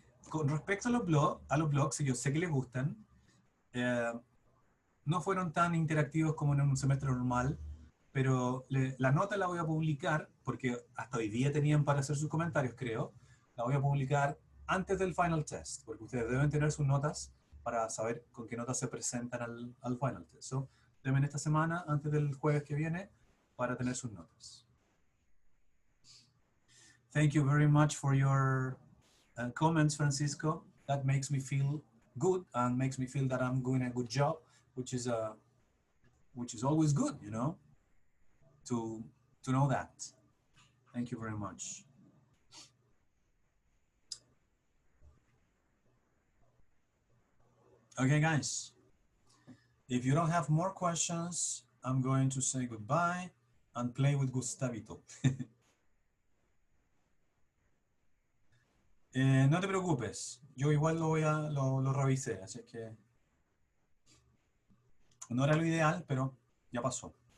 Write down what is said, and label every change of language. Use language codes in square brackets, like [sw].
[es] Con respecto a los blogs, y yo sé que les gustan, no fueron tan interactivos como en un semestre normal, pero la nota la voy a publicar, porque hasta hoy día tenían para hacer sus comentarios, creo. La voy a publicar antes del final test, porque ustedes deben tener sus notas para saber con qué notas se presentan al final test. So, deben esta semana, antes del jueves que viene, para tener sus notas. [en] Thank you very much for your comments, Francisco. That makes me feel good and makes me feel that I'm doing a good job, which is always good, you know, to know that. Thank you very much. Okay, guys. If you don't have more questions, I'm going to say goodbye and play with Gustavito. [es] No te preocupes, yo igual lo revisé, así que no era lo ideal, pero ya pasó.